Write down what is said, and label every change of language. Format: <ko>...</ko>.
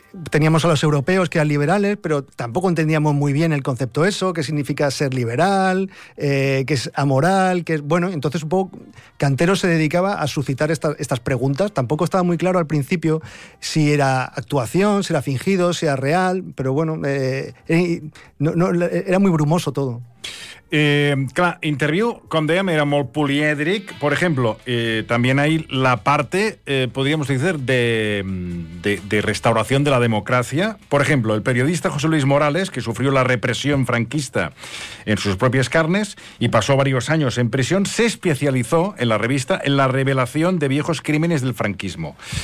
<es>Teníamos a los europeos que eran liberales, pero tampoco entendíamos muy bien el concepto eso, qué significa ser liberal, qué es amoral, qué es... Bueno, entonces un poco Cantero se dedicaba a suscitar estas preguntas. Tampoco estaba muy claro al principio si era actuación, si era fingido, si era real, pero bueno, era muy brumoso todo.</es> <ca>Clar, Interview, com dèiem, era molt polièdric. Per exemple, també hi ha la part, podríem dir, de restauració de la democràcia. Per exemple,</ca> <es>el periodista José Luis Morales, que sufrió la repressió franquista en sus propias carnes y pasó varios años en prisión, se especializó en la revista en la revelación de viejos crímenes del franquismo.</es>